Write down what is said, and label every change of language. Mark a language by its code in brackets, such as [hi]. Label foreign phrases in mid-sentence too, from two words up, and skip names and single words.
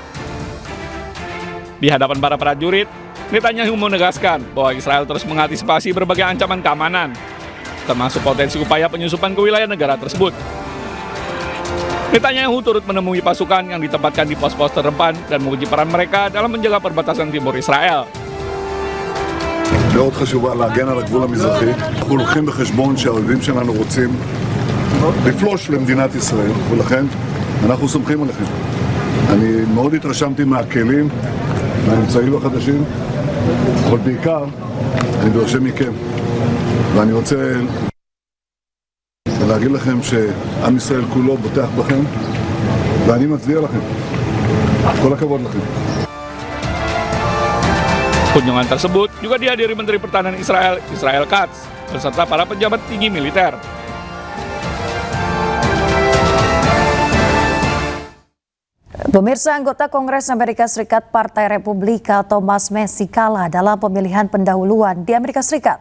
[id] Di hadapan para prajurit, Netanyahu menegaskan bahwa Israel terus mengantisipasi berbagai ancaman keamanan, termasuk potensi upaya penyusupan ke wilayah negara tersebut. Netanyahu turut menemui pasukan yang ditempatkan di pos-pos terdepan dan menguji peran mereka dalam menjaga perbatasan timur Israel. [he] מאוד חשובה להגן על הגבול המזרחי. אנחנו לוקחים בחשבון שהאויבים שלנו רוצים לפלוש למדינת ישראל, ולכן אנחנו סומכים עליכם. אני מאוד התרשמתי מהכלים, מהאמצעים החדשים, אבל בעיקר אני דורש מכם, ואני רוצה להגיד לכם שעם ישראל כולו בוטח בכם, ואני מצדיע לכם. כל הכבוד לכם. [id] Kunjungan tersebut juga dihadiri Menteri Pertahanan Israel, Israel Katz, beserta para pejabat tinggi militer. Pemirsa, anggota Kongres Amerika Serikat Partai Republika Thomas Massie kalah dalam pemilihan pendahuluan di Amerika Serikat.